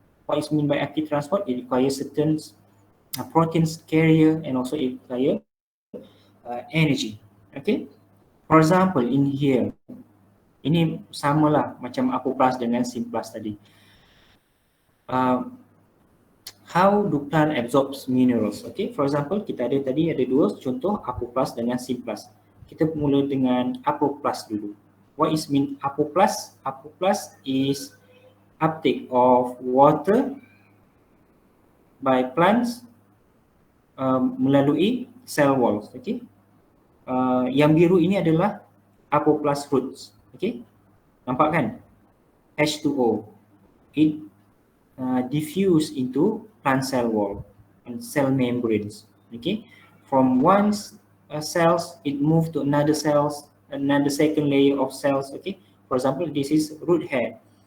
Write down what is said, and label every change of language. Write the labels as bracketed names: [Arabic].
[English] What is mean by active transport? It requires certain proteins carrier and also it requires energy. Okay, for example, in here, [Malay] ini samalah macam apoplas dengan SYMPLAS tadi. [English] How do plant absorbs minerals? Okay, for example, [Malay] kita ada dua contoh, apoplas dengan SYMPLAS. Kita mula dengan apoplas dulu. [English] What is mean apoplas? Apoplas is uptake of water by plants [Malay] melalui [English] cell walls. Okay. [Malay] Yang biru ini adalah apoplast roots. Okay. Nampak kan? H2O. [English] It diffuse into plant cell wall and cell membranes. Okay. From one cells, it move to another cells, another second layer of cells. Okay. For example, this is root hair.